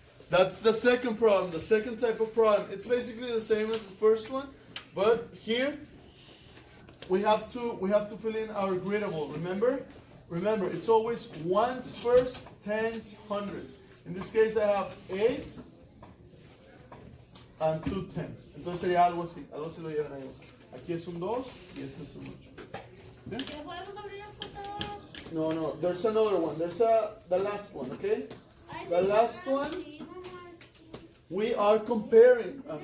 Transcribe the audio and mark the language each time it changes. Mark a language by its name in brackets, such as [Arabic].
[English] That's the second problem, the second type of problem. It's basically the same as the first one, but here we have to fill in our gradable. Remember, it's always ones first, tens, hundreds. In this case, I have 8 and 2 tens. [Spanish] Entonces sería algo así lo llevan ahí. Aquí es un 2 y este es un 8. ¿Okay? ¿Podemos abrir las computadoras? [English] No, there's another one. There's the last one, okay? The last one, we are comparing.